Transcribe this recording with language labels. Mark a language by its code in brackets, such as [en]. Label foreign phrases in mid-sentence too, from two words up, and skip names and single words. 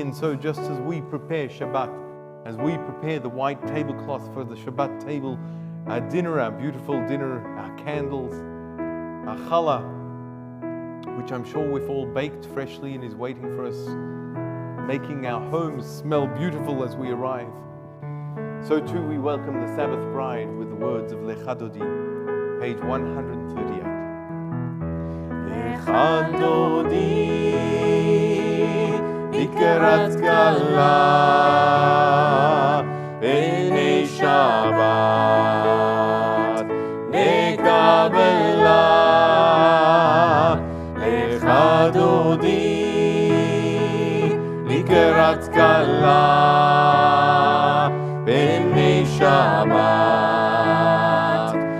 [en] And so just as we prepare Shabbat, as we prepare the white tablecloth for the Shabbat table, our dinner, our beautiful dinner, our candles, our challah, which I'm sure we've all baked freshly and is waiting for us, making our homes smell beautiful as we arrive. So too we welcome the Sabbath bride with the words of Lecha Dodi, page 138. [he] לכה דודי לקראת כלה בני שבת נקבלה לכה דודי לקראת כלה בני שבת